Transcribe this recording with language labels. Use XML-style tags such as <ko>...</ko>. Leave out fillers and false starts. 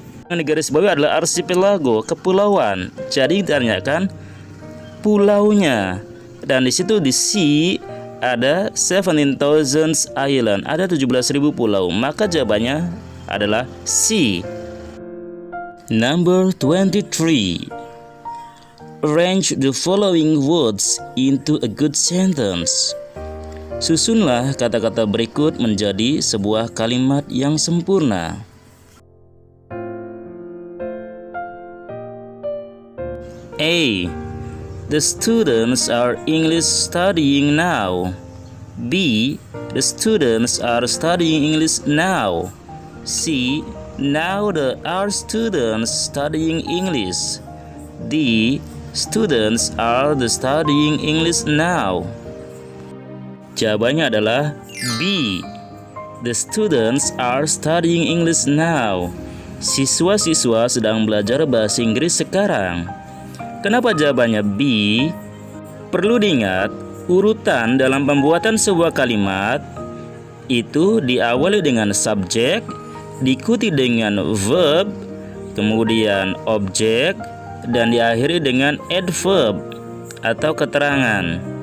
<id>Negara sebabnya adalah archipelago, kepulauan. Jadi ditanyakan pulaunya. Dan di situ di C ada</id> <en>17,000 island,</en> <id>ada 17.000 pulau. Maka jawabannya adalah C.</id> <en>Number 23. Arrange the following words into a good sentence.</en> <id>Susunlah kata-kata berikut menjadi sebuah kalimat yang sempurna.</id> <en>A. The students are English studying now. B. The students are studying English now. C. Now there are students studying English. D. Students are studying English now.</en> <id>Jawabannya adalah B.</id> <en>The students are studying English now.</en> <id>Siswa-siswa sedang belajar bahasa Inggris sekarang. Kenapa jawabannya B? Perlu diingat, urutan dalam pembuatan sebuah kalimat itu diawali dengan subjek, diikuti dengan verb, kemudian objek, dan diakhiri dengan adverb atau keterangan.</id>